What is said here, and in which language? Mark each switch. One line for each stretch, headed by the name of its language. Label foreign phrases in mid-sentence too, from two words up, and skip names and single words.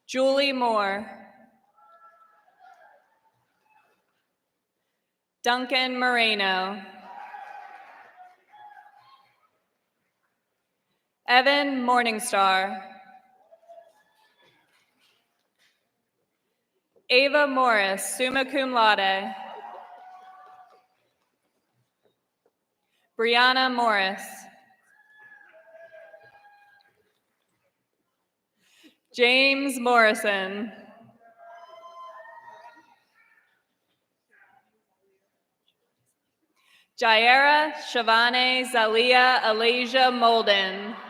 English: Julie Moore. Duncan Moreno. Evan Morningstar. Ava Morris,
Latin: summa cum laude.
English: Brianna Morris. James Morrison. Jaira Shavane Zalia Alasia Molden.